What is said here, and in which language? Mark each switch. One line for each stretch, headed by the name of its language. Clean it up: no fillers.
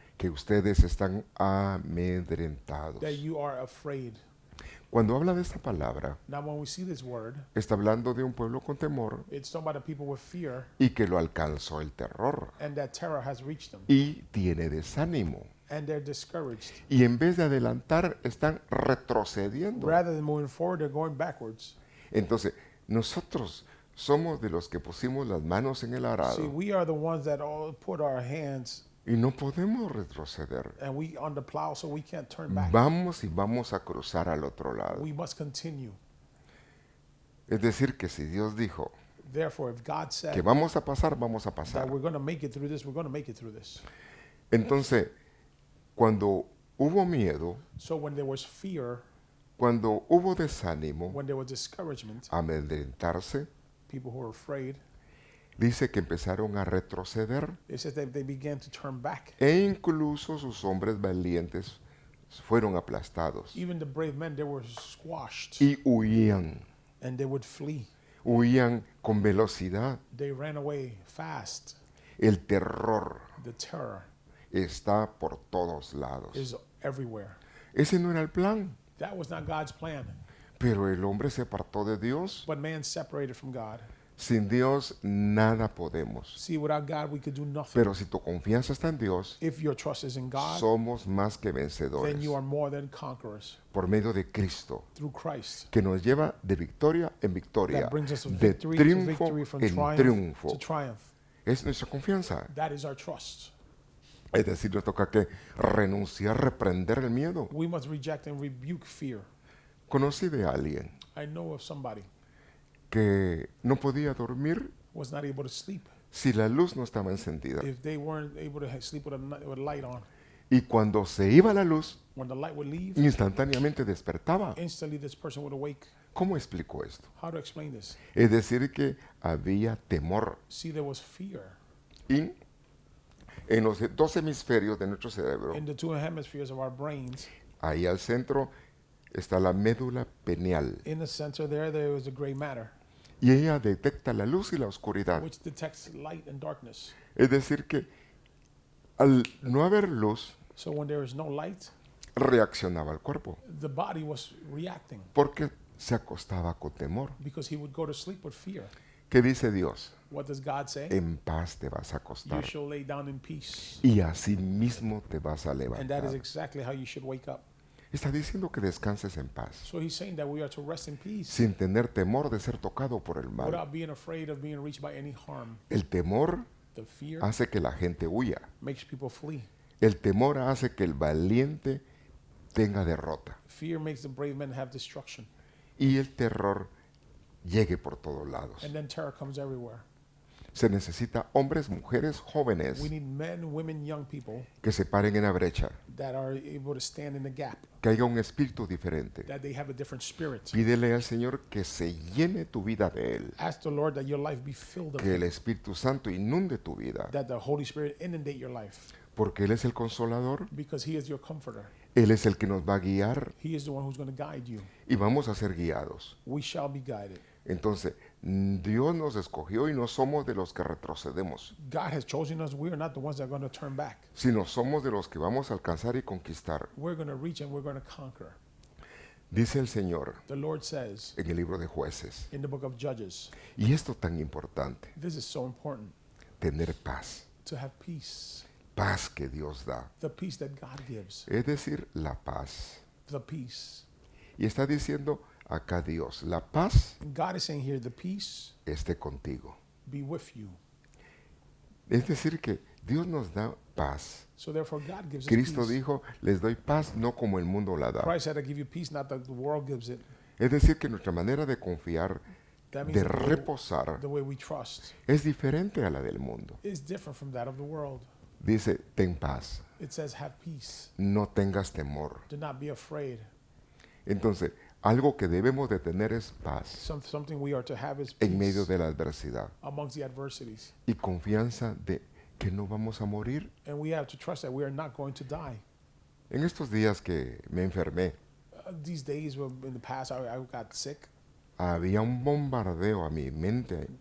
Spanish: que ustedes están amedrentados.
English: that you are afraid.
Spanish: Cuando habla de esta palabra,
English: Now, when we see this word,
Spanish: está hablando de un pueblo con temor
English: it's talking about the people with fear,
Spanish: y que lo alcanzó el terror
English: and that terror has reached them,
Spanish: y tiene desánimo.
English: and they're discouraged.
Spanish: Y en vez de adelantar, están retrocediendo.
English: Rather than moving forward, they're going backwards.
Spanish: Entonces, nosotros somos de los que pusimos las manos en el
English: See,
Spanish: arado
English: we are the ones that all put our hands
Spanish: y no podemos retroceder.
English: and we on the plow, so we can't turn back.
Spanish: Vamos y vamos a cruzar al otro lado.
English: We must continue.
Spanish: Es decir, que si Dios dijo
English: Therefore, if God
Spanish: que
English: said
Spanish: vamos a pasar, vamos a
English: that
Spanish: pasar.
English: we're going to make it through this, we're going to make it through this.
Spanish: Entonces, cuando hubo miedo,
English: So when there was fear,
Spanish: cuando hubo desánimo,
English: when there was discouragement,
Spanish: amedrentarse,
English: people who were afraid,
Spanish: dice que empezaron a retroceder
English: it says that they began to turn back.
Spanish: e incluso sus hombres valientes fueron aplastados
English: Even the brave men, they were squashed
Spanish: y huían,
English: and they would flee.
Spanish: huían con velocidad.
English: They ran away fast.
Spanish: El terror
English: The terror
Spanish: está por todos lados.
English: is everywhere.
Spanish: Ese no era el plan,
English: That was not God's plan.
Spanish: pero el hombre se apartó de Dios.
English: But man separated from God.
Spanish: Sin Dios nada podemos.
English: See, without God, we could do nothing.
Spanish: Pero si tu confianza está en Dios,
English: If your trust is in God,
Spanish: somos más que
English: then
Spanish: vencedores
English: you are more than conquerors
Spanish: por medio de Cristo,
English: through Christ.
Spanish: que nos lleva de victoria en victoria,
English: That brings us from
Spanish: de
English: victory to
Spanish: triunfo
English: victory, from
Spanish: en
English: triumph
Spanish: triunfo.
English: to triumph.
Spanish: Es nuestra confianza.
English: That is our trust.
Spanish: Es decir, nos toca que renunciar, reprender el miedo.
English: We must reject and rebuke fear.
Spanish: Conocí de alguien
English: I know of somebody
Spanish: que no podía dormir
English: was not able to sleep
Spanish: si la luz no estaba encendida.
English: if they weren't able to sleep with with a light on.
Spanish: Y cuando se iba la luz,
English: When the light would leave,
Spanish: instantáneamente despertaba.
English: instantly this person would awake.
Spanish: ¿Cómo explico esto?
English: How to explain this?
Spanish: Es decir, que había temor.
English: See, there was fear
Spanish: Y en los dos hemisferios de nuestro cerebro,
English: in the two hemispheres of our brains.
Spanish: ahí al centro está la médula pineal.
English: In the center there was a gray matter,
Spanish: Y ella detecta la luz y la oscuridad.
English: which detects light and darkness.
Spanish: Es decir, que al no haber luz,
English: So when there is no light,
Spanish: reaccionaba el cuerpo.
English: the body was reacting
Spanish: Porque se acostaba con temor.
English: because he would go to sleep with fear.
Spanish: ¿Qué dice Dios?
English: What does God say?
Spanish: En paz te vas a
English: You
Spanish: acostar.
English: shall lay down in peace.
Spanish: Y así mismo te vas a
English: And that is
Spanish: levantar.
English: exactly how you should wake up.
Spanish: Está diciendo que descanses en paz,
English: So he's saying that we are to rest in peace
Spanish: sin tener temor de ser tocado por el mal.
English: without being afraid of being reached by any harm.
Spanish: El temor
English: The fear
Spanish: hace que la gente huya.
English: makes people flee.
Spanish: El temor hace que el valiente tenga derrota.
English: Fear makes the brave men have destruction.
Spanish: Y el terror llegue por todos lados.
English: And then terror comes everywhere.
Spanish: Se necesita hombres, mujeres, jóvenes
English: We need men, women, young people
Spanish: que se paren en la brecha,
English: that are able to stand in the gap,
Spanish: que haya un espíritu diferente.
English: that they have a different spirit.
Spanish: Pídele al Señor que se llene tu vida de Él,
English: Ask the Lord that your life be filled of
Spanish: que el
English: Him,
Spanish: Espíritu Santo inunde tu vida,
English: that the Holy Spirit inundate your life,
Spanish: porque Él es el consolador,
English: because He is your comforter.
Spanish: Él es el que nos va a guiar
English: He is the one who's going to guide you.
Spanish: y vamos a ser guiados.
English: We shall be guided.
Spanish: Entonces, Dios nos escogió y no somos de los que retrocedemos,
English: God has chosen us. We are not the ones that are going to turn back.
Spanish: sino somos de los que vamos a alcanzar y conquistar.
English: We're going to reach and we're going to conquer.
Spanish: Dice el Señor
English: The Lord says
Spanish: en el libro de Jueces,
English: in the book of Judges,
Spanish: y esto tan importante,
English: this is so important,
Spanish: tener paz,
English: to have peace,
Spanish: paz que Dios da,
English: the peace that God gives,
Spanish: es decir, la paz.
English: the peace.
Spanish: Y está diciendo acá Dios, la paz
English: And God is saying here, the peace
Spanish: esté contigo.
English: be with you.
Spanish: Es decir, que Dios nos da paz.
English: So therefore God gives us
Spanish: Cristo
English: peace.
Spanish: dijo, les doy paz no como el mundo la da.
English: Christ said, I give you peace, not that the world gives it.
Spanish: Es decir, que nuestra manera de confiar,
English: That means
Spanish: de
English: that
Spanish: reposar,
English: the way we trust
Spanish: es diferente a la del mundo.
English: is different from that of the world.
Spanish: Dice, ten paz,
English: It says, have peace.
Spanish: no tengas temor.
English: Do not be afraid.
Spanish: Entonces, algo que debemos de tener es paz
English: Something we are to have is
Spanish: en medio
English: peace
Spanish: de la adversidad
English: amongst the adversities.
Spanish: y confianza de que no vamos a morir.
English: And we have to trust that we are not going to die.
Spanish: En estos días que me enfermé,
English: These days, in the past, I got sick.
Spanish: había un bombardeo a mi mente